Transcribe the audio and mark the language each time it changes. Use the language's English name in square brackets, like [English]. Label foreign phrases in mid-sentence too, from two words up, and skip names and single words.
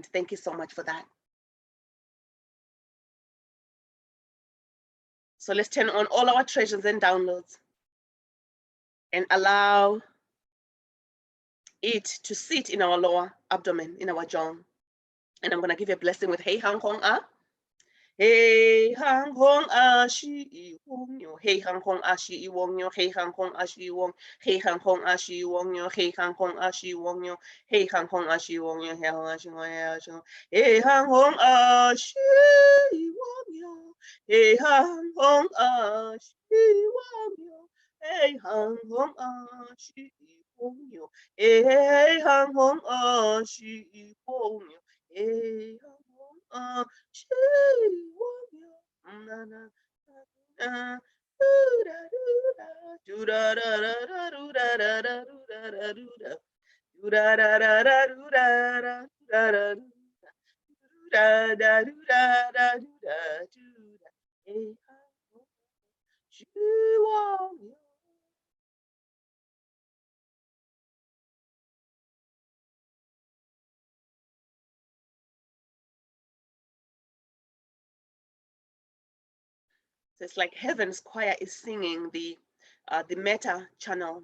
[English] Thank you so much for that. So let's turn on all our treasures and downloads and allow it to sit in our lower abdomen, in our jaw. And I'm going to give you a blessing with Hey Hang Hong Ah. Hey Hang Hong Ah Shi Wong Yo. Hey Hang Hong Ah Shi Wong Yo. Hey Hang Hong Ah Shi Wong. Hey Hang Hong Ah Shi Wong Yo. Hey Hang Hong Ah Shi Wong Yo. Hey Hang Hong Ah Shi Wong Yo. Hey Hang Hong Ah Shi Wong Yo. Hey Hang Hong Ah Shi Wong Yo. Hey Hang Hong Ah Shi Wong Yo. Hey Hang Hong Ah Shi Wong Yo. Hey Hang Hong Ah Shi Wong Yo. Na na na. Do da da da da do da da da do da da do da. Do da da da da do da da da da do da da do da da do da do da. Hey, Shi Wong Yo. So it's like Heaven's Choir is singing the Meta channel.